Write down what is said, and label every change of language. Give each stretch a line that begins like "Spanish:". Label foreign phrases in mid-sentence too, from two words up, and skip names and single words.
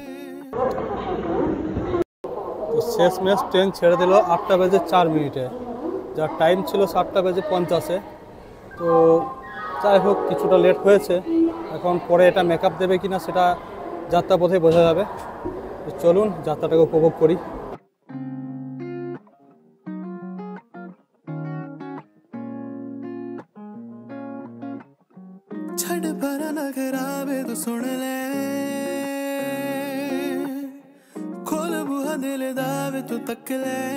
Bangla: শেষমেশ ট্রেন ছেড়ে দিল 8টা বেজে 4 মিনিটে, যার টাইম ছিল 7টা বেজে 50। তো যাই হোক, কিছুটা লেট হয়েছে। এখন পরে এটা মেকআপ দেবে কিনা সেটা যাত্রাপথে বোঝা যাবে। চলুন যাত্রাটাকে উপভোগ করি।
Punjabi: ਛੜ ਪਰ ਨ ਖਰਾਬੇ ਤੋ ਸੁਣ ਲੈ, ਖੋਲ ਬੂਹਾ ਦਿਲ ਦਾਵੇ ਤੋ ਤੱਕ ਲੈ।